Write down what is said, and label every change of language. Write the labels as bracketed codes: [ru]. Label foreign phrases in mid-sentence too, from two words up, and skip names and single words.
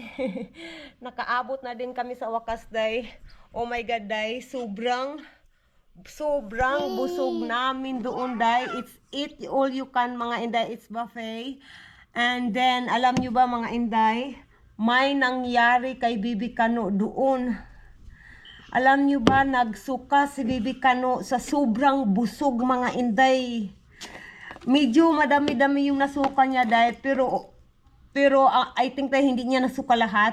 [tl] Nakaabot na din kami sa wakas day. [en] Oh my God day, [tl] sobrang busog namin doon day. [en] It's eat all you can [tl] mga inday, [en] it's buffet. And then, [tl] alam nyo ba mga inday, may nangyari kay Bibi Kano doon. Alam nyo ba, nagsuka si Bibi Kano sa sobrang busog mga inday. Medyo madami-dami yung nasuka niya dahil pero [en] I think [tl] tayo hindi niya nasuka lahat.